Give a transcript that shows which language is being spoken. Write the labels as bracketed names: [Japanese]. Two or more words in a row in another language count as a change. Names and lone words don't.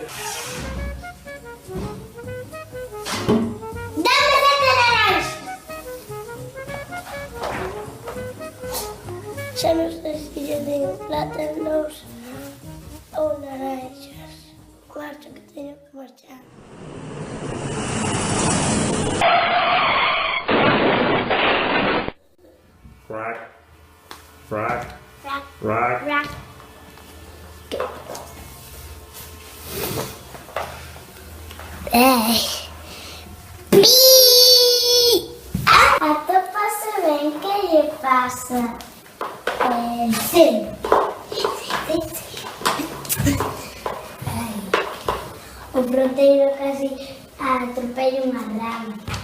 [Spanish] Dame 7 naranjas! [Galician] Xa non sei se lle digo plátanos ou naranjas. Marcho que teño que marchar. Rack. Rack. Rack. Rack. Rack. Pi! Atópase ben, que lle pasa? Sí. O fronteiro casi atropella unha rama.